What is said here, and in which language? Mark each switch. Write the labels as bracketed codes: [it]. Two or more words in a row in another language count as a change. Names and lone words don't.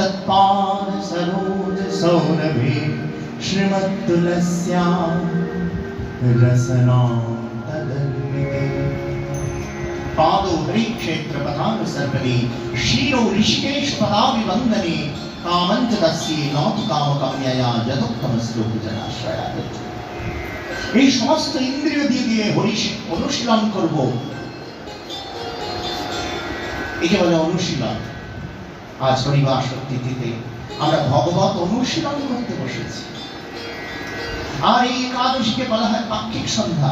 [sa] तत्पादसरोजसौरभे श्रीमत्तुलस्या रसनां तदन्विते पादो हरिक्षेत्रपदानुसर्वणे शिरो ऋषिकेशपदाभिवन्दने कामं च तस्यै नौतु कामकाम्यया यदुक्तमस्तु जनाश्रया। [bn] এই সমস্ত ইন্দ্রিয় দিয়ে অনুশীলন করব, একে বলে অনুশীলন। আজ হরিবাস তিথিতে আমরা ভগবত অনুশীলন করতে বসেছি। আর এই একাদশীকে বলা হয় পাক্ষিক সন্ধ্যা।